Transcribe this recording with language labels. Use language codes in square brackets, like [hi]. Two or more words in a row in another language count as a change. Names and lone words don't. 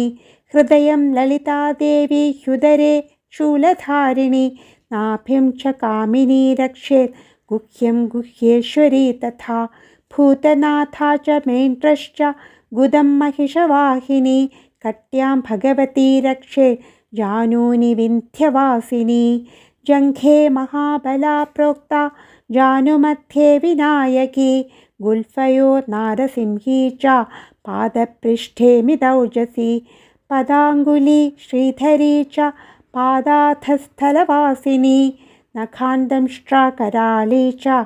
[sa] ഹൃദയം ലളിതാദേവി ഹ്യുദരേ ശൂലധാരിണി. നാഭിം ച കാമിനീ രക്ഷേത് ഗുഹ്യം ഗുഹ്യേശ്വരി തഥാ. ഭൂതനാഥാ ച മേന്ത്രശ്ച ഗുദം മഹിഷവാഹിനി. കട്യാം ഭഗവതി രക്ഷേ जानूनि विन्ध्यवासिनी जङ्घे महाबला प्रोक्ता जानुमध्ये विनायकी गुल्फयो नारसिंही च पादपृष्ठे मिदौजसी पदाङ्गुली श्रीधरी च पादाथस्थलवासिनी नखान्दंष्ट्राकराली च